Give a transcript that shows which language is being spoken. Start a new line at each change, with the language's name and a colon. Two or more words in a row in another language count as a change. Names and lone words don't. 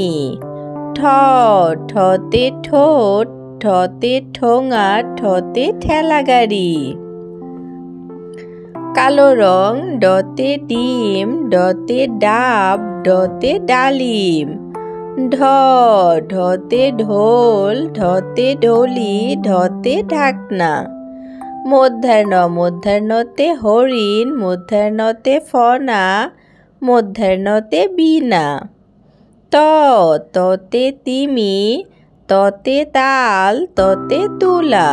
Bangla: ঠ ঠতে ঠোঁট, ঠতে ঠোঙা, ঠতে ঠেলাগাড়ি। কালো রং ডতে ডিম, ডতে ডাব, ডতে ডালিম। ঢ ঢতে ঢোল, ঢতে ঢোলি, ঢতে ঢাকনা। মধ্যাহ্ন, মধ্যাহ্নতে হরিণ, মধ্যাহ্নতে ফনা, মধ্যাহ্নতে বীণা। ত ততে তিমি, ততে তাল, ততে তুলা।